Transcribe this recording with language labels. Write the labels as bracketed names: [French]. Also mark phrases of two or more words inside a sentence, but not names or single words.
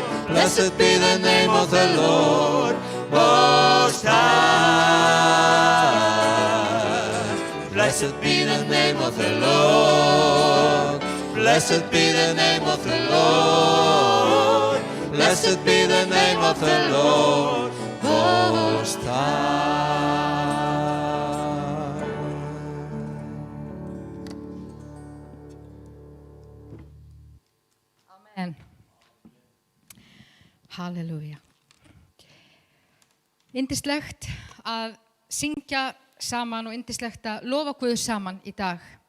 [English] Blessed be the name of the Lord Most High. Blessed be the name of the Lord. Blessed be the name of the Lord. Blessed be the name of the Lord Most High. Amen. Halleluja. [Icelandic] Yndislegt að syngja saman og yndislegt að lofa Guð saman í dag.